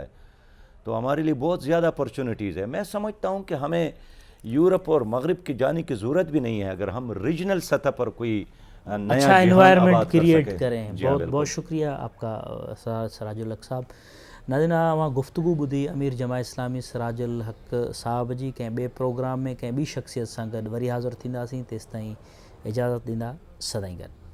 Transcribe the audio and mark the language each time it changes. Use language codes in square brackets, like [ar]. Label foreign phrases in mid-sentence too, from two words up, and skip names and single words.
[ur] تو ہمارے لیے بہت زیادہ اپرچونٹیز ہے. میں سمجھتا ہوں کہ ہمیں یورپ اور مغرب کی جانے کی ضرورت بھی نہیں ہے. اگر ہم ریجنل سطح پر کوئی نیا اچھا جہان انوائرمنٹ آباد کر کریٹ سکیں. کریں. جی ہاں بہت بالکل. بہت شکریہ آپ کا سراج الحق صاحب. ناظرین وہاں گفتگو بدھی امیر جماعت اسلامی سراج الحق صاحب جی. [sd] کنहिं ॿिए प्रोग्राम में कंहिं ॿी शख़्सियत सां गॾु वरी हाज़िर थींदासीं. तेसिताईं इजाज़त ॾींदा. सदाईं गॾु.